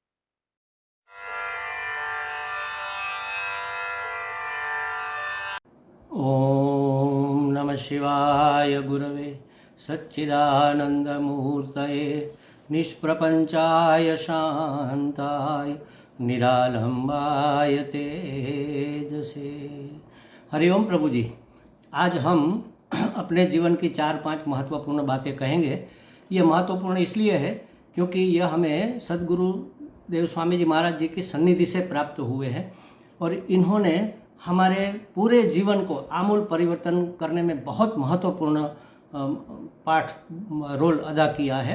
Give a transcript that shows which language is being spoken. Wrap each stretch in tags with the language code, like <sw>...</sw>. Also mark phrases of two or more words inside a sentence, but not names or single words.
<sa>ઓમ નમઃ શિવાય ગુરવે સચ્ચિદાનંદમૂર્તયે નિષ્પ્રપંચાય શાંતાય निरालंबाय तेजसे.</sa> <hi>हरिओम प्रभु जी. आज हम अपने जीवन की 4-5 महत्वपूर्ण बातें कहेंगे. ये महत्वपूर्ण इसलिए है क्योंकि यह हमें सद्गुरु देव स्वामी जी महाराज जी की सन्निधि से प्राप्त हुए हैं और इन्होंने हमारे पूरे जीवन को आमूल परिवर्तन करने में बहुत महत्वपूर्ण रोल अदा किया है.</hi>